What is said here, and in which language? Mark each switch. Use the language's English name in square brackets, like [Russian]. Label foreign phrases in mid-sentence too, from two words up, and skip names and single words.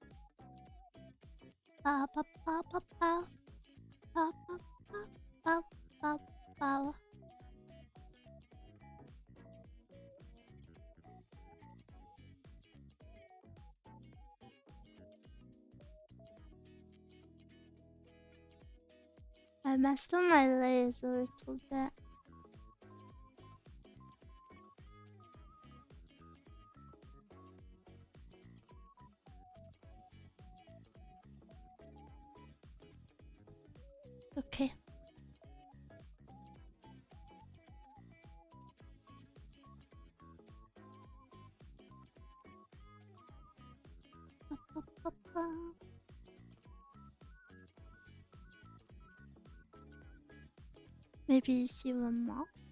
[English] Ba ba ba ba ba. Ba ba ba ba ba ba. I messed on my layers a little bit. Okay. Ba, ba, ba, ba. Maybe you see one more.